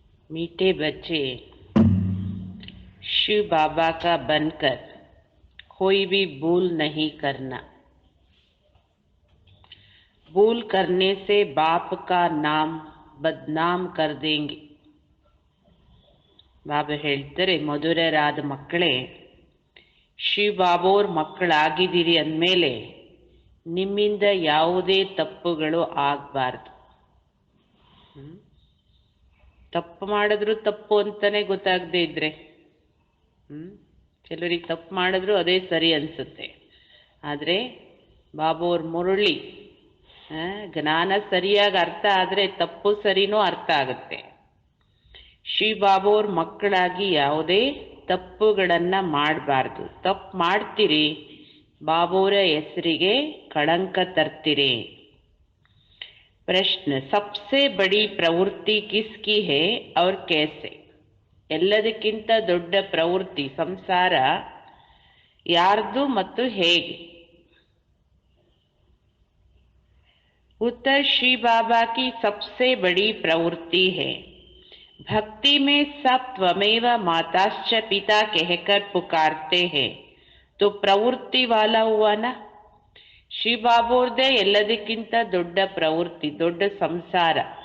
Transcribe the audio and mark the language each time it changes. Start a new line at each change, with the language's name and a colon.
Hindi: मीठे बच्चे, शिव बाबा का बनकर कोई भी भूल नहीं करना। भूल करने से बाप का नाम बदनाम कर देंगे.
Kannada: ಬಾಬಾ ಹೇಳ್ತಾರೆ, ಮಧುರರಾದ ಮಕ್ಕಳೇ, ಶಿವ ಬಾಬೋರ್ ಮಕ್ಕಳಾಗಿದ್ದೀರಿ ಅಂದಮೇಲೆ ನಿಮ್ಮಿಂದ ಯಾವುದೇ ತಪ್ಪುಗಳು ಆಗಬಾರ್ದು. ತಪ್ಪು ಮಾಡಿದ್ರು ತಪ್ಪು ಅಂತಾನೆ ಗೊತ್ತಾಗದೇ ಇದ್ರೆ, ಕೆಲವರಿಗೆ ತಪ್ಪು ಮಾಡಿದ್ರು ಅದೇ ಸರಿ ಅನಿಸುತ್ತೆ. ಆದರೆ ಬಾಬೋರ್ ಮುರಳಿ ಜ್ಞಾನ ಸರಿಯಾಗಿ ಅರ್ಥ ಆದರೆ ತಪ್ಪು ಸರಿನೂ ಅರ್ಥ ಆಗುತ್ತೆ. ಶ್ರೀ ಬಾಬೋರ್ ಮಕ್ಕಳಾಗಿ ಯಾವುದೇ ತಪ್ಪುಗಳನ್ನು ಮಾಡಬಾರ್ದು. ತಪ್ಪು ಮಾಡ್ತೀರಿ, ಬಾಬೋರ ಹೆಸರಿಗೆ ಕಳಂಕ ತರ್ತೀರಿ.
Hindi: ಪ್ರಶ್ನೆ, ಸಬ್ಸೆ ಬಡಿ ಪ್ರವೃತ್ತಿ ಕಿಸ್ಕಿ ಹೇ ಔರ್ कैसे?
Kannada: ಎಲ್ಲದಕ್ಕಿಂತ ದೊಡ್ಡ ಪ್ರವೃತ್ತಿ ಸಂಸಾರ ಯಾರ್ದು ಮತ್ತು ಹೇಗೆ?
Hindi: उत्तर, श्री बाबा की सबसे बड़ी प्रवृत्ति है. भक्ति में सब त्वमेव माताश्च पिता कहकर पुकारते हैं, तो प्रवृत्ति वाला हुआ ना.
Kannada: ಶ್ರೀ ಬಾಬೋರ್ದೇ ಎಲ್ಲದಕ್ಕಿಂತ ದೊಡ್ಡ ಪ್ರವೃತ್ತಿ, ದೊಡ್ಡ ಸಂಸಾರ.